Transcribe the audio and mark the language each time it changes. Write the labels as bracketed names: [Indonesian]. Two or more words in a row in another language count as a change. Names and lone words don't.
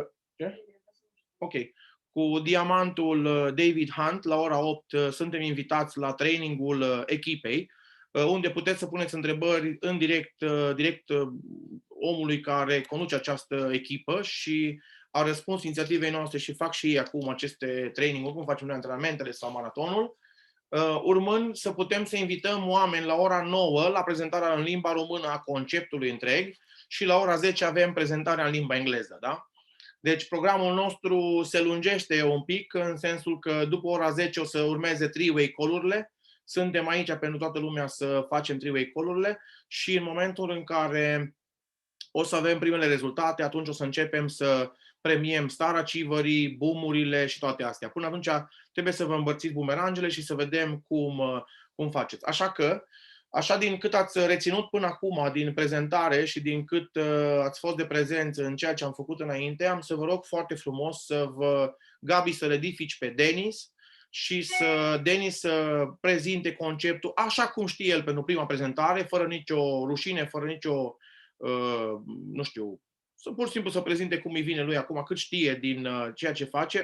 [Romanian] ok, cu diamantul David Hunt, la ora 8 suntem invitați la trainingul echipei, unde puteți să puneți întrebări în direct omului care conduce această echipă și a răspuns inițiativei noastre și fac și ei acum aceste training-uri, cum facem noi antrenamentele sau maratonul, urmând să putem să invităm oameni la ora 9 la prezentarea în limba română a conceptului întreg și la ora 10 avem prezentarea în limba engleză, da? Deci programul nostru se lungește un pic în sensul că după ora 10 o să urmeze [English] three-way call- [Romanian] urile. Suntem aici pentru toată lumea să facem [English] three-way call- [Romanian] urile și în momentul în care o să avem primele rezultate, atunci o să începem să premiem [English] Star Achieverii, [Romanian] boom-urile și toate astea. Până atunci trebuie să vă împărțiți bumerangele și să vedem cum faceți. Așa din cât ați reținut până acum din prezentare și din cât ați fost de prezență în ceea ce am făcut înainte, am să vă rog foarte frumos Gabi, să edifici pe Denis și Denis să prezinte conceptul așa cum știe el pentru prima prezentare, fără nicio rușine, fără nicio, nu știu, pur și simplu să prezinte cum îi vine lui acum, cât știe din ceea ce face.